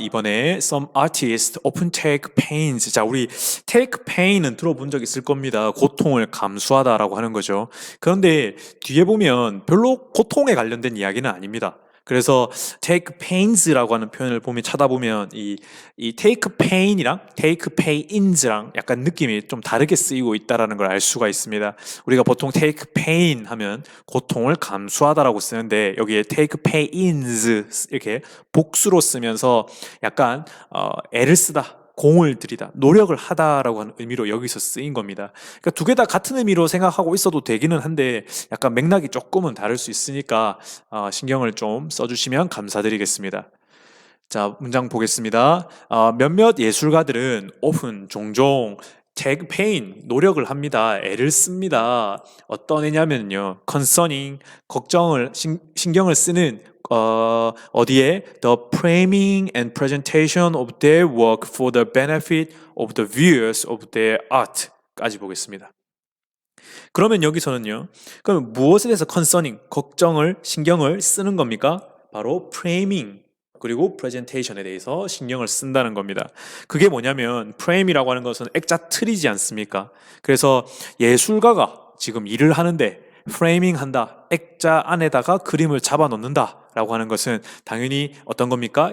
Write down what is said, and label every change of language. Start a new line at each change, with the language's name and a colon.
Korean: 이번에
English: some artists often take pains.
Korean: 자, 우리
English: take pain
Korean: 은 들어본 적 있을 겁니다. 고통을 감수하다라고 하는 거죠. 그런데 뒤에 보면 별로 고통에 관련된 이야기는 아닙니다. 그래서
English: take pains
Korean: 라고 하는 표현을 찾아보면 이
English: take pain
Korean: 이랑 take pains랑 약간 느낌이 좀 다르게 쓰이고 있다라는 걸 알 수가 있습니다. 우리가 보통
English: take pain
Korean: 하면 고통을 감수하다라고 쓰는데 여기에
English: take pains
Korean: 이렇게 복수로 쓰면서 약간 애를 쓰다, 공을 들이다, 노력을 하다라고 하는 의미로 여기서 쓰인 겁니다. 그러니까 두 개 다 같은 의미로 생각하고 있어도 되기는 한데 약간 맥락이 조금은 다를 수 있으니까 신경을 좀 써주시면 감사드리겠습니다. 자, 문장 보겠습니다. 몇몇 예술가들은 often, 종종
English: take pain,
Korean: 노력을 합니다. 애를 씁니다. 어떤 애냐면요, concerning, 신경을 쓰는 어디에?
English: The framing and presentation of their work for the benefit of the viewers of their art
Korean: 까지 보겠습니다. 그러면 여기서는요, 그럼 무엇에 대해서 concerning, 신경을 쓰는 겁니까? 바로 framing 그리고 presentation에 대해서 신경을 쓴다는 겁니다. 그게 뭐냐면 frame이라고 하는 것은 액자 틀이지 않습니까? 그래서 예술가가 지금 일을 하는데 프레이밍 한다, 액자 안에다가 그림을 잡아 놓는다 라고 하는 것은 당연히 어떤 겁니까?